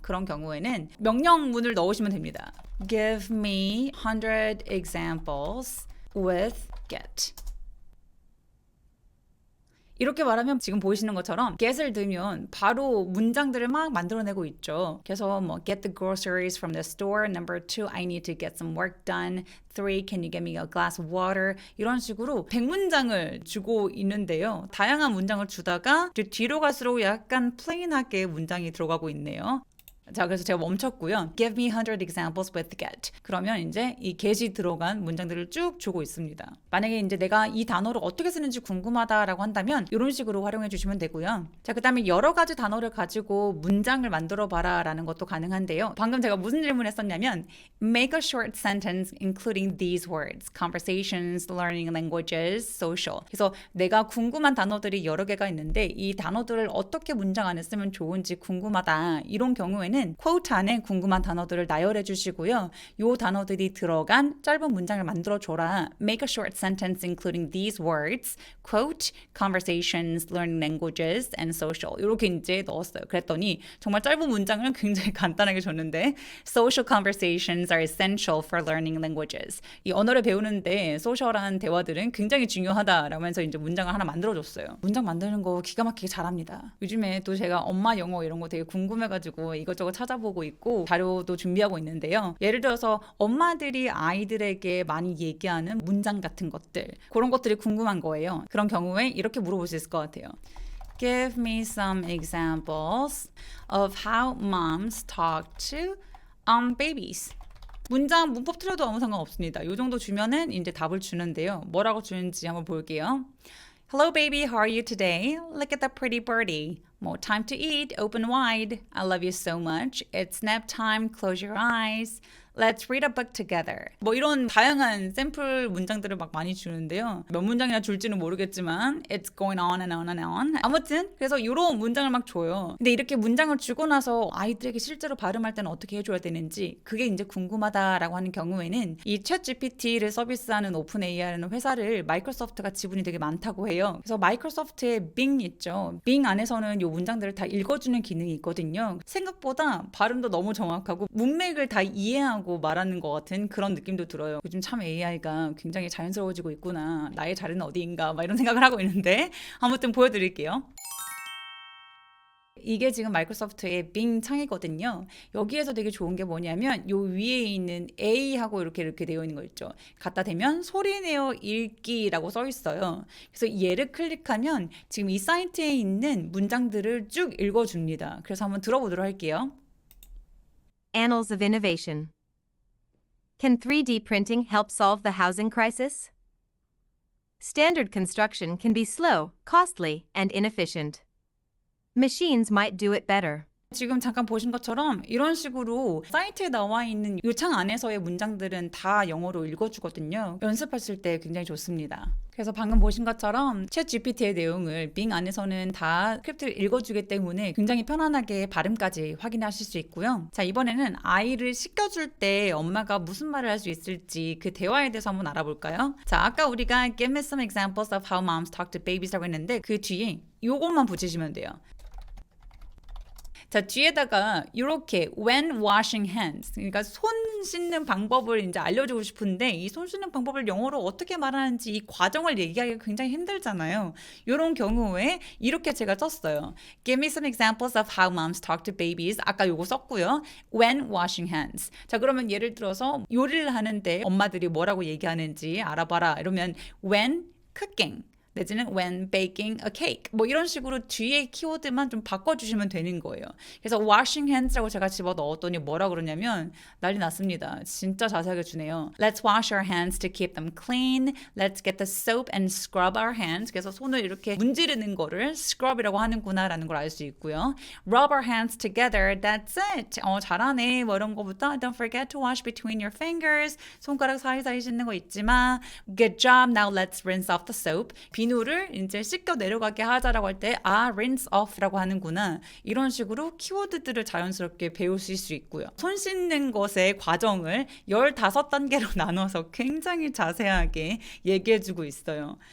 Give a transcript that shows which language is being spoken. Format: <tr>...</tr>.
<ko>그런 경우에는 명령문을 넣으시면 됩니다.</ko> <en>Give me 100 examples with get.</en> <ko>이렇게 말하면 지금 보이시는 것처럼 get을 넣으면 바로 문장들을 막 만들어내고 있죠. 그래서 뭐</ko> <en>get the groceries from the store. Number 2, I need to get some work done. 3, can you get me a glass of water?</en> <ko>이런 식으로 100문장을 주고 있는데요. 다양한 문장을 주다가 뒤로 갈수록 약간 플레인하게 문장이 들어가고 있네요. 자, 그래서 제가 멈췄고요. Give me 100 examples with get. 그러면 이제 이 get이 들어간 문장들을 쭉 주고 있습니다. 만약에 이제 내가 이 단어를 어떻게 쓰는지 궁금하다라고 한다면 이런 식으로 활용해 주시면 되고요. 자, 그다음에 여러 가지 단어를 가지고 문장을 만들어 봐라라는 것도 가능한데요. 방금 제가 무슨 질문했었냐면</ko> <en>Make a short sentence including these words. Conversations, learning languages, social.</en> <ko>그래서 내가 궁금한 단어들이 여러 개가 있는데 이 단어들을 어떻게 문장 안에 쓰면 좋은지 궁금하다. 이런 경우에는 quote 안에 궁금한 단어들을 나열해 주시고요. 요 단어들이 들어간 짧은 문장을 만들어 줘라.</ko> <en>Make a short sentence including these words. Quote, conversations, learning languages, and social.</en> <ko>이렇게 이제 넣었어요. 그랬더니 정말 짧은 문장을 굉장히 간단하게 줬는데</ko> <en>Social conversations are essential for learning languages.</en> <ko>이 언어를 배우는데 소셜한 대화들은 굉장히 중요하다라면서 이제 문장을 하나 만들어줬어요. 문장 만드는 거 기가 막히게 잘합니다. 요즘에 또 제가 엄마 영어 이런 거 되게 궁금해가지고 이것저것 찾아보고 있고 자료도 준비하고 있는데요. 예를 들어서 엄마들이 아이들에게 많이 얘기하는 문장 같은 것들 그런 것들이 궁금한 거예요. 그런 경우에 이렇게 물어볼 수 있을 것 같아요.</ko> <en>Give me some examples of how moms talk to babies.</en> <ko>문장 문법 틀려도 아무 상관없습니다. 이 정도 주면은 이제 답을 주는데요. 뭐라고 주는지 한번 볼게요.</ko> <en>Hello baby, how are you today? Look at that pretty birdie. More time to eat, open wide. I love you so much. It's nap time, close your eyes. Let's read a book together.</en> <ko>뭐 이런 다양한 샘플 문장들을 막 많이 주는데요. 몇 문장이나 줄지는 모르겠지만</ko> <en>It's going on and on and on.</en> <ko>아무튼 그래서 이런 문장을 막 줘요. 근데 이렇게 문장을 주고 나서 아이들에게 실제로 발음할 때는 어떻게 해줘야 되는지 그게 이제 궁금하다라고 하는 경우에는 이 챗GPT를 서비스하는 오픈AI라는 회사를 마이크로소프트가 지분이 되게 많다고 해요. 그래서 마이크로소프트의 Bing 있죠. Bing 안에서는 이 문장들을 다 읽어주는 기능이 있거든요. 생각보다 발음도 너무 정확하고 문맥을 다 이해하고 말하는 것 같은 그런 느낌도 들어요. 요즘 참 AI가 굉장히 자연스러워지고 있구나. 나의 자리는 어디인가 막 이런 생각을 하고 있는데 아무튼 보여드릴게요. 이게 지금 마이크로소프트의 빙 창이거든요. 여기에서 되게 좋은 게 뭐냐면 요 위에 있는 A하고 이렇게 되어 있는 거 있죠. 갖다 대면 소리내어 읽기라고 써 있어요. 그래서 얘를 클릭하면 지금 이 사이트에 있는 문장들을 쭉 읽어줍니다. 그래서 한번 들어보도록 할게요.</ko> <en>Annals of Innovation. Can 3D printing help solve the housing crisis? Standard construction can be slow, costly, and inefficient. Machines might do it better.</en> <ko>지금 잠깐 보신 것처럼 이런 식으로 사이트에 나와 있는 이 창 안에서의 문장들은 다 영어로 읽어주거든요. 연습하실 때 굉장히 좋습니다. 그래서 방금 보신 것처럼 챗 GPT의 내용을 빙 안에서는 다 스크립트를 읽어주기 때문에 굉장히 편안하게 발음까지 확인하실 수 있고요. 자, 이번에는 아이를 씻겨줄 때 엄마가 무슨 말을 할 수 있을지 그 대화에 대해서 한번 알아볼까요? 자, 아까 우리가</ko> <en>Give me some examples of how moms talk to babies</en> <ko>라고 했는데 그 뒤에 이것만 붙이시면 돼요. 자, 뒤에다가 이렇게</ko> <en>when washing hands,</en> <ko>그러니까 손 씻는 방법을 이제 알려주고 싶은데 이 손 씻는 방법을 영어로 어떻게 말하는지 이 과정을 얘기하기가 굉장히 힘들잖아요. 이런 경우에 이렇게 제가 썼어요.</ko> <en>Give me some examples of how moms talk to babies.</en> <ko>아까 요거 썼고요.</ko> <en>When washing hands.</en> <ko>자, 그러면 예를 들어서 요리를 하는데 엄마들이 뭐라고 얘기하는지 알아봐라. 이러면</ko> <en>when cooking.</en> <ko>내지는</ko> <en>when baking a cake</en> <ko>뭐 이런 식으로 뒤에 키워드만 좀 바꿔주시면 되는 거예요. 그래서</ko> <en>washing hands</en> <ko>라고 제가 집어 넣었더니 뭐라 그러냐면 난리 났습니다. 진짜 자세하게 주네요.</ko> <en>Let's wash our hands to keep them clean. Let's get the soap and scrub our hands.</en> <ko>그래서 손을 이렇게 문지르는 거를 scrub이라고 하는구나 라는 걸 알 수 있고요.</ko> <en>Rub our hands together. That's it.</en> <ko>잘하네. 뭐 이런 거부터</ko> <en>Don't forget to wash between your fingers.</en> <ko>손가락 사이사이 씻는 거 잊지 마.</ko> <en>Good job. Now let's rinse off the soap.</en> <ko>비누를 이제 씻겨 내려가게 하자라고 할 때 rinse off라고 하는구나. 이런 식으로 키워드들을 자연스럽게 배우실 수 있고요. 손 씻는 것의 과정을 15단계로 나눠서 굉장히 자세하게 얘기해주고 있어요.</ko>